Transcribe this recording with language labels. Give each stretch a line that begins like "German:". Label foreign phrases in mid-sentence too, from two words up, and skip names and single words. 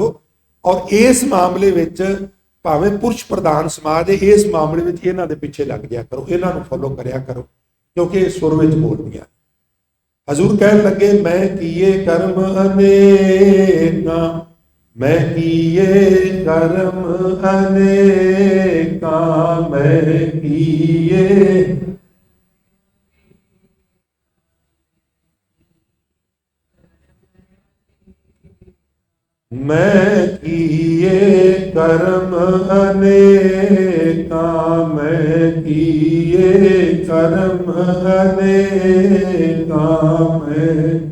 Punjabi: ਔਰ ਇਸ ਮਾਮਲੇ ਵਿੱਚ ਭਾਵੇਂ ਪੁਰਸ਼ ਪ੍ਰਧਾਨ ਸਮਾਜ ਹੈ, ਇਸ ਮਾਮਲੇ ਵਿੱਚ ਇਹਨਾਂ ਦੇ ਪਿੱਛੇ ਲੱਗ ਜਾਇਆ ਕਰੋ, ਇਹਨਾਂ ਨੂੰ ਫੋਲੋ ਕਰਿਆ ਕਰੋ, ਕਿਉਂਕਿ ਇਹ ਸੁਰ ਵਿੱਚ ਬੋਲਦੀਆਂ। ਹਜ਼ੂਰ ਕਹਿਣ ਲੱਗੇ ਮੈਂ ਕੀਏ ਕਰਮ ਅਨੇਕਾਂ, ਮੈਂ ਕੀਏ ਕਰਮ ਅਨੇਕਾਂ, ਮੈਂ ਕੀਏ मैं किए कर्म अनेका, मैं किए कर्म अनेका, मैं